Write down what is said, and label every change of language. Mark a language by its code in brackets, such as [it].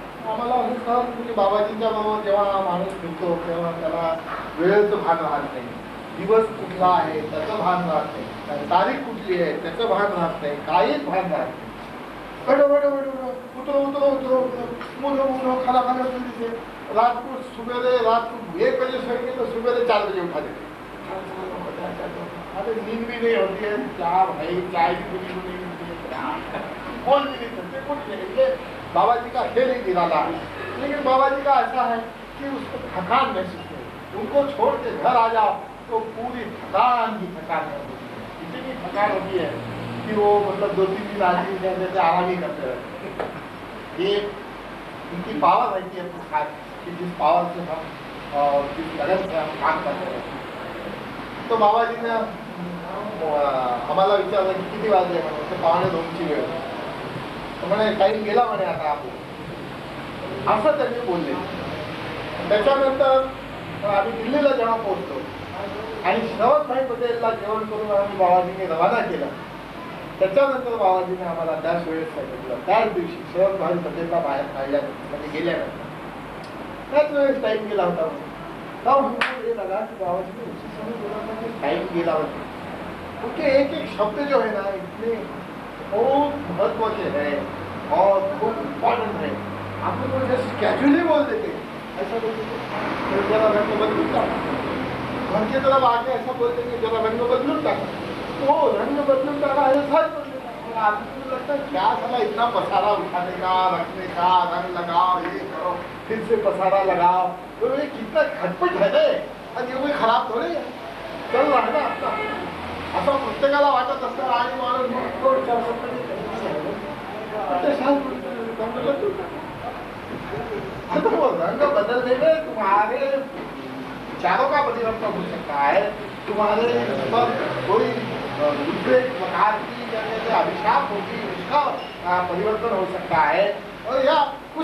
[mr] आम्हाला असं कळलं की बाबाजींच्या बरोबर जेव्हा माणूस फिरतो तेव्हा त्याला वेळेचं भान राहत नाही, दिवस कुठला आहे त्याचं भान राहत नाही, तारीख कुठली आहे त्याचं भान राहत नाही, काहीच भान राहत नाही. [hi] उतरो खाना खाना जल्दी से. रात को सुबेरे 1 बजे सोएंगे तो सुबेरे 4 बजे उठा देते. अरे नींद भी नहीं होती है. क्या भाई, चाय भी नहीं मिलती है, बोल भी नहीं सकते कुछ नहीं. बाबाजी का खेल ही निराला है. लेकिन बाबाजी का ऐसा है कि उसको थकान महसूस नहीं. उनको छोड़ के घर आ जाओ तो पूरी थकान ही थकान है. इतनी थकान होती है कि वो मतलब 2-3 दिन आदमी जैसे आराम ही करते रहते. ये उनकी पावर रहती है कि जिस पावर से हम और जिस लगन से हम काम करते हैं. [mr] तो बाबाजीने आम्हाला विचारलं की किती वाजले? म्हणून ते 1:45ची वेळ. म्हणे टाईम गेला म्हणे आता आपण, असं त्यांनी बोलले. त्याच्यानंतर आम्ही दिल्लीला जेव्हा पोहोचलो आणि श्रवणभाई पटेलला जेवण करून आम्ही बाबाजीने रवाना केला. त्याच्यानंतर बाबाजीने आम्हाला त्याच वेळेस सांगितलं, त्याच दिवशी श्रवणभाई पटेलला बाहेर काढल्यानंतर म्हणजे गेल्यानंतर त्याच वेळेस टाईम गेला होता. [hi] तब हमको ये लगा कि बाबाजी ने उसी समय बोला था कि [mr] टाइम गेला होता. [hi] क्योंकि एक शब्द जो है ना इतने बहुत महत्व के है और बहुत इम्पोर्टेंट है. आप लोग जैसे कैजुअली बोल देते, ऐसा बोल देते [mr] जरा रंग बदलून टाका. [hi] घर के तरफ आके ऐसा बोलते कि [mr] जरा रंग बदलून टाका. [hi] तो [mr] रंग बदलून टाका [hi] ऐसा बोल देता. आदमी को लगता है क्या साला इतना पसारा उठाने का, रखने का, रंग लगाओ, ये करो, फिर से पसारा लगाओ. तो ये कितना खटपट है ना. आणि ये कोई खराब थोड़ी है, चल रहा है ना आपका. [mr] असं प्रत्येकाला वाटत असतं आणि माणूस [hi] रंग बदलने में तुम्हारे विचारों का परिवर्तन हो सकता है, तुम्हारे पर कोई दूसरे प्रकार की जैसे अभिशाप होगी उसका परिवर्तन हो सकता है. और यह